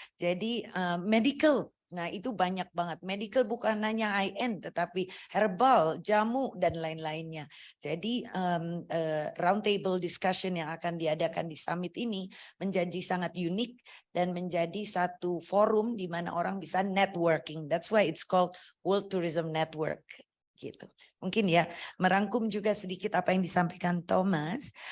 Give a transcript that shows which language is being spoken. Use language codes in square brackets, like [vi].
[id] Jadi medical. Nah itu banyak banget. Medical bukan hanya high end, tetapi herbal, jamu, dan lain-lainnya. Jadi roundtable discussion yang akan diadakan di summit ini menjadi sangat unik dan menjadi satu forum di mana orang bisa networking. [en] That's why it's called World Tourism Network. [id] Gitu. Mungkin ya merangkum juga sedikit apa yang disampaikan Thomas.